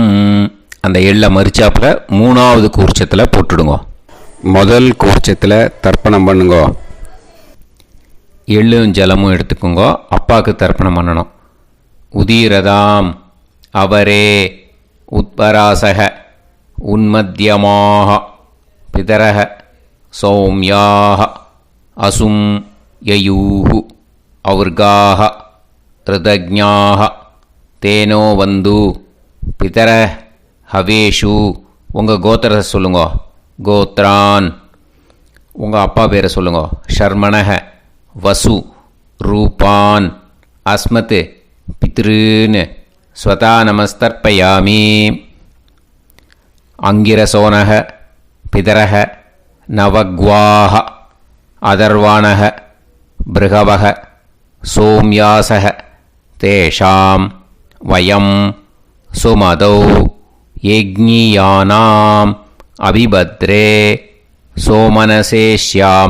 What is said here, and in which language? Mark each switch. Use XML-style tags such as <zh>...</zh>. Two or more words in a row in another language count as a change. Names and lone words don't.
<ta>அந்த எள்ளை மரிச்சாப்பில் 3வது கூர்ச்சத்தில் போட்டுடுங்க. முதல் கூர்ச்சத்தில் தர்ப்பணம் பண்ணுங்க. எள்ளும் ஜலமும் எடுத்துக்கோங்க. அப்பாவுக்கு தர்ப்பணம் பண்ணணும்.</ta> <sa>उदीरताम् अवरे उत्परासः उन्मध्यमाः पितरः सौम्याः असुं ययुः और्गाः ऋतज्ञाः तेनो वन्दु पितरः हवेषु</sa> <ta>உங்கள் கோத்திரத்தை சொல்லுங்க. கோத்ரான் உங்கள் அப்பா பேரை சொல்லுங்க.</ta> <sa>शर्मणः वसु रूपान् अस्मत् पितॄन् स्वधा नमस्तर्पयामि. अङ्गिरसो नः पितरः नवग्वाः अथर्वाणः भृगवः सोम्यासः तेषां वयं सुमतौ यज्ञियानाम् अपि भद्रे सौमनसे स्याम.</sa>